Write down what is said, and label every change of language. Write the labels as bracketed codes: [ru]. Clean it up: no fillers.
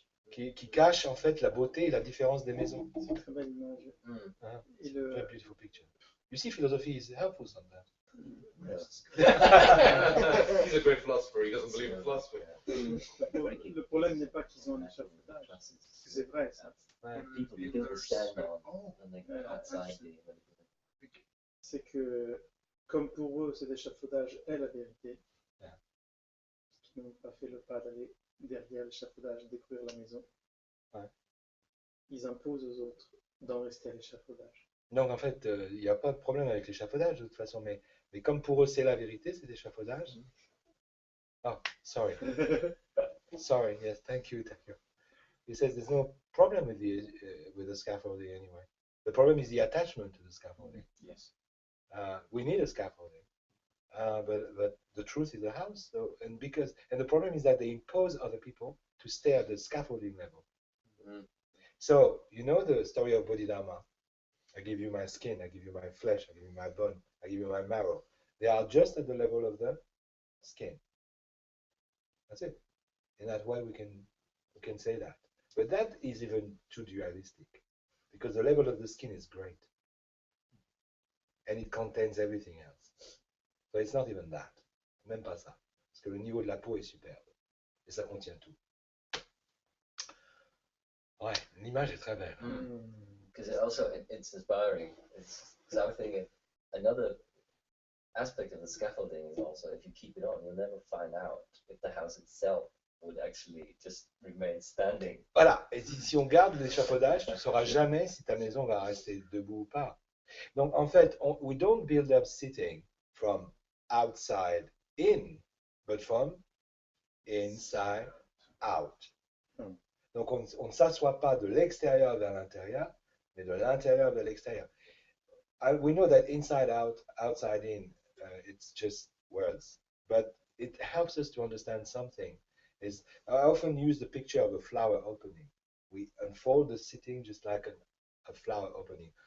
[fr] Qui cachent en fait la beauté et la différence des maisons. C'est une très belle image. Hein? Et [en] Very beautiful picture. You see, philosophy is helpful sometimes. He's a great philosopher. He doesn't believe in philosophy. [fr] Le problème n'est pas qu'ils ont un échafaudage. C'est vrai, ça. [en] People build a stand on and they outside the [fr] c'est que, comme pour eux, cet échafaudage est la vérité, [en] Yeah. [fr] qui n'ont pas fait le pas d'aller derrière l'échafaudage, détruire la maison, Ouais. ils imposent aux autres d'en rester à l'échafaudage. Donc en fait, il n'y a pas de problème avec l'échafaudage de toute façon, mais comme pour eux c'est la vérité, cet échafaudage. [en] Oh, sorry. Sorry, yes, thank you, thank you. He says there's no problem with the scaffolding anyway. The problem is the attachment to the scaffolding. Yes. We need a scaffolding, but the truth is the house. So, and the problem is that they impose other people to stay at the scaffolding level. Mm. So you know the story of Bodhidharma. I give you my skin, I give you my flesh, I give you my bone, I give you my marrow. They are just at the level of the skin. That's it. In that way, we can say that. But that is even too dualistic, because the level of the skin is great, and it contains everything else. So it's not even that. [fr] Même pas ça. Parce que le niveau de la peau est superbe, et ça contient tout. Ouais, l'image est très belle. [en] Because it's inspiring. Because I was thinking another aspect of the scaffolding is also if you keep it on, you'll never find out if the house itself would actually just remain standing. [fr] Voilà, et si on garde l'échafaudage, tu ne sauras jamais si ta maison va rester debout ou pas. Donc en fait, [en] we don't build up sitting from outside in, but from inside out. [fr] Donc on ne s'assoit pas de l'extérieur vers l'intérieur, mais de l'intérieur vers l'extérieur. [en] We know that inside out, outside in, it's just words, but it helps us to understand something. I often use the picture of a flower opening. We unfold the sitting just like a flower opening.